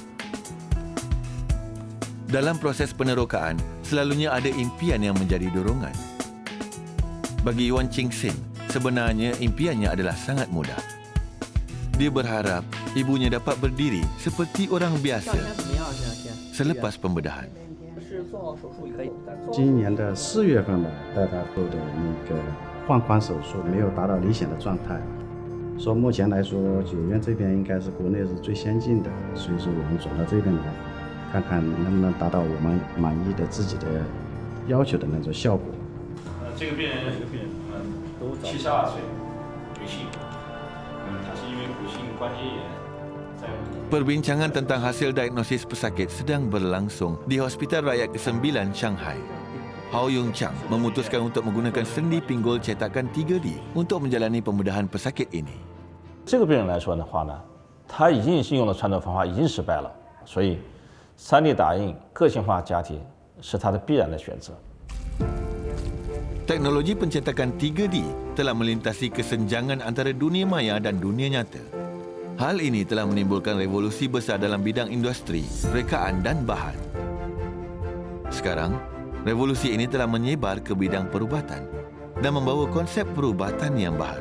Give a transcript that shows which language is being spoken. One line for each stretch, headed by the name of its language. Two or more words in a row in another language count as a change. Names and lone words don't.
Malay: Dalam proses penerokaan, selalunya ada impian yang menjadi dorongan. Bagi Yuan Qingxin, sebenarnya impiannya adalah sangat mudah. Dia berharap ibunya dapat berdiri seperti orang biasa selepas pembedahan.
Chinese: 今年的4月份呢，带他做的那个放髋手术没有达到理想的状态，说目前来说九院这边应该是国内是最先进的，所以说我们转到这边来，看看能不能达到我们满意的自己的要求的那种效果。这个病人72岁，女性，她是因为骨性关节炎。
Malay: Perbincangan tentang hasil diagnosis pesakit sedang berlangsung di Hospital Rakyat ke-9 Shanghai. Hao Yung Chang memutuskan untuk menggunakan sendi pinggul cetakan 3D untuk menjalani pembedahan pesakit ini.
Chinese: 这个病人来说的话呢，他已经是用了传统方法，已经失败了，所以 3D 打印个性化假体是它的必然的选择。
Malay: Teknologi pencetakan 3D telah melintasi kesenjangan antara dunia maya dan dunia nyata. Hal ini telah menimbulkan revolusi besar dalam bidang industri, rekaan dan bahan. Sekarang, revolusi ini telah menyebar ke bidang perubatan dan membawa konsep perubatan yang baru.